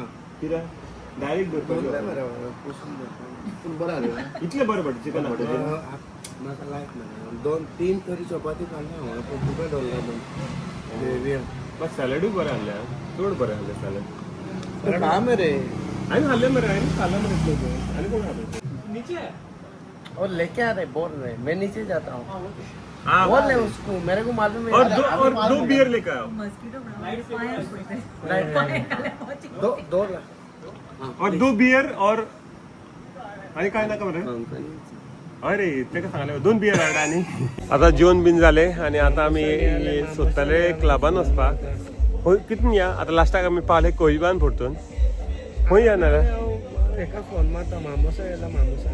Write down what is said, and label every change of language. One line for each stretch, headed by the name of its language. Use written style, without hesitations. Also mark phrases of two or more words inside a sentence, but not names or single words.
Konkani: कित्याक डायरेक्ट इतलें बरें
English: butter chicken
Konkani: म्हाका लायक ना 2-3 तरी चपाती खाल्ल्या हांव पूण तुका दवरला बट सॅलडूय बरें आहलें चड बरें आहलें सॅलड कारण हा मेरे हांवें खाल्लें मरे हांवें खाल्लें मरे आनी कोण खाल्लें
Hindi: नीचे और लेके आ रहे बोल रहे मैं नीचे जाता हूँ हाँ बोल रहे उसको मेरे को मालूम है और दो बियर लेकर आओ दो और 2 बियर और
Konkani: आणि काय नका मरे अरे तेका सांगले 2 बियर हाड आनी आता जेवण बीन जाले आनी आता आमी सोदताले क्लबान वचपाक खंय कितून या आता लास्टाक आमी पावले कोहिबान परतून खंय या ना एका फोन मारता मामोसा येयला मामोसा